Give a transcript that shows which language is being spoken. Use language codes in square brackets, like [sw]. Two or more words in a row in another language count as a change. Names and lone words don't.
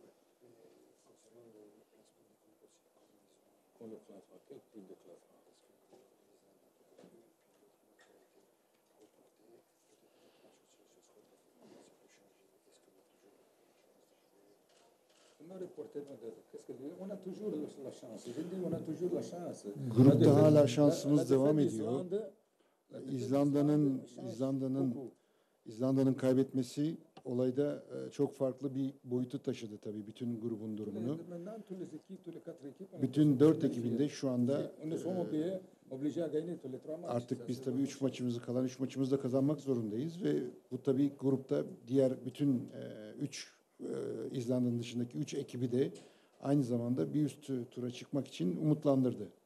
[fr] Pour le classement, quel type de classement? On a toujours la chance. Je dis on a toujours la chance. [tr] Grupta hala şansımız devam ediyor. İzlanda'nın kaybetmesi olayda çok farklı bir boyutu taşıdı tabii bütün grubun durumunu. Bütün 4 ekibinde şu anda artık biz tabii 3 maçımızı da kazanmak zorundayız ve bu tabii grupta diğer bütün 3 İzlanda'nın dışındaki 3 ekibi de aynı zamanda bir üst tura çıkmak için umutlandırdı.